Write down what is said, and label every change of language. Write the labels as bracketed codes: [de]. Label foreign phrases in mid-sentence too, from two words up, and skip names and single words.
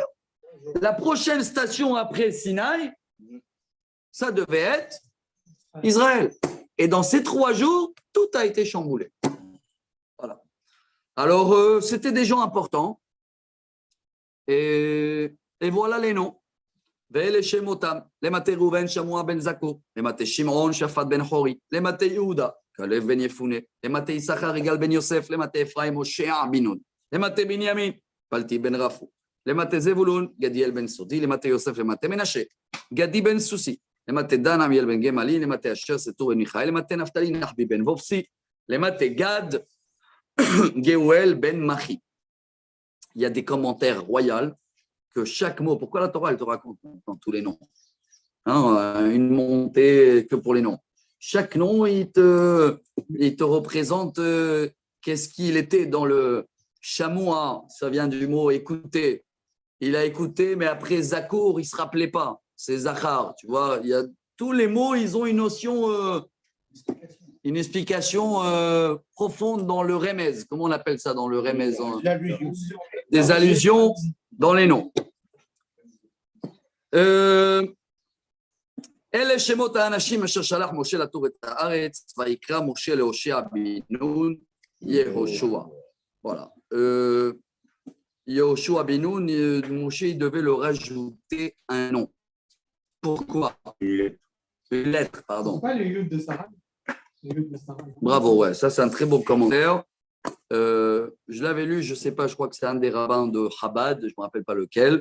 [fr] La prochaine station après Sinaï, ça devait être Israël. Et dans ces 3 jours, tout a été chamboulé. Voilà. Alors, c'était des gens importants. Et voilà les noms. [he] ואלה שמותם, למטה ראובן, שמוע בן זכור, למטה שמרון, שפט בן חורי, למטה יהודה, כלב בן יפונה, למטה יששכר, יגאל בן יוסף, למטה אפרים, הושע בנון, למטה בנימין, פלטי בן רפוא, למטה זבולון, גדיאל בן סודי, למטה יוסף, למטה מנשה, גדי בן סוסי, למטה דן, עמיאל בן גמלי, למטה אשר, סתור בן מיכאל, למטה נפתלי, נחבי בן ופסי, למטה גד, גאואל בן מכי. [fr] Il y a des commentaires royaux que chaque mot, pourquoi la Torah, elle te raconte dans tous les noms, une montée que pour les noms. Chaque nom, il te représente qu'est-ce qu'il était dans le chamois, ça vient du mot écouter. Il a écouté, mais après Zakour, il ne se rappelait pas. C'est Zachar, tu vois. Il y a, tous les mots, ils ont une notion, une explication profonde dans le remez. Comment on appelle ça dans le remez? Des allusions dans les noms. [he] אלה שמות האנשים אשר שלח משה לתור את הארץ, ויקרא משה להושע בן נון יהושע. [fr] Voilà. Yehoshua ben Nun, Moshe, il devait le rajouter un nom. Pourquoi? Une lettre, pardon. C'est pas le Yud de Sarah. Bravo, ouais, ça c'est un très beau commentaire. Je l'avais lu, je ne sais pas, je crois que c'est un des rabbins de Chabad, je ne me rappelle pas lequel.